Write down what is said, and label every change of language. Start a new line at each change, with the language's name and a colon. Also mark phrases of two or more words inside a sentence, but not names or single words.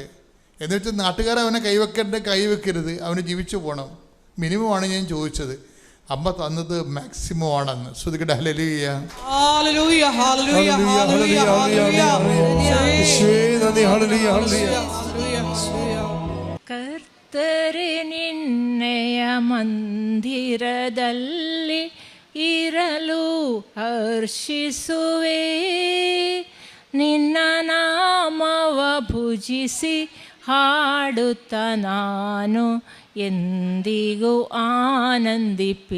Malayalam: എന്നുവെച്ചാൽ നാട്ടുകാർ അവനെ കൈവെക്കരുത്, അവന് ജീവിച്ചു പോകണം. മിനിമമാണ് ഞാൻ ചോദിച്ചത്. അമ്മ തന്നത് മാക്സിമം ആണെന്ന്. ശ്രുതികട ഹല്ലേലൂയ. ഹല്ലേലൂയ ഹല്ലേലൂയ ഹല്ലേലൂയ ഹല്ലേലൂയ.
Kannada: ಕರ್ತರೆ ನಿನ್ನೆಯ ಮಂದಿರದಲ್ಲಿ ಇರಲು ಹರ್ಷಿಸುವೆ, ನಿನ್ನ ನಾಮವ ಭುಜಿಸಿ ಹಾಡುತ್ತ ನಾನು ಎಂದಿಗೂ ಆನಂದಿಪೆ.